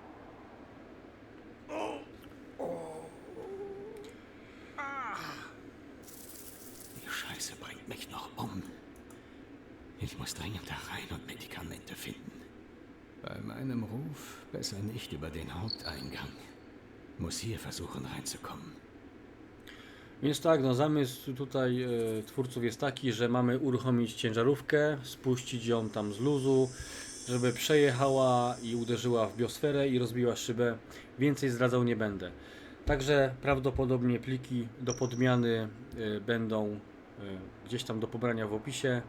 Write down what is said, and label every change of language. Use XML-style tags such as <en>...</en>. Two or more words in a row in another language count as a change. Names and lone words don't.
<de>Die Scheiße bringt mich noch um. Ich muss dringend da rein und Medikamente finden. Bei meinem Ruf besser nicht über den Haupteingang. Muss hier versuchen reinzukommen.</de> <pl>Więc tak, no zamysł tutaj twórców jest taki, że mamy uruchomić ciężarówkę, spuścić ją tam z luzu, żeby przejechała i uderzyła w biosferę i rozbiła szybę. Więcej zdradzał nie będę. Także prawdopodobnie pliki do podmiany będą gdzieś tam do pobrania w opisie.</pl>